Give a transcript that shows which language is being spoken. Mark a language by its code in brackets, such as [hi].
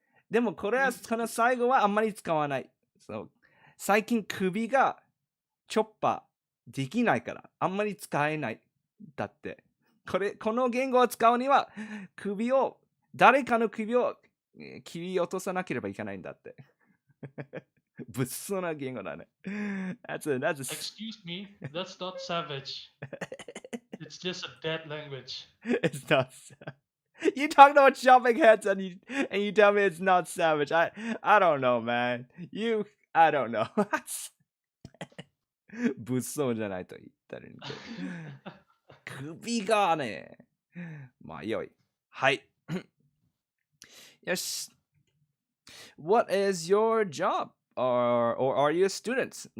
[ja] でもこれは、この最後はあんまり使わない。最近首がチョッパできないから。あんまり使えない。だって。この言語を使うには、誰かの首を切り落とさなければいけないんだって。物騒な言語だね。 [en] Excuse me, that's not savage. It's just a dead language. It's not savage. You talk about chopping heads and you tell me it's not savage. I don't know, man. I don't know. [ja] 物騒じゃないと言ったらいいんだけど。首がね。まあ、良い。はい。よし。 [en] What is your job? Or are you a student?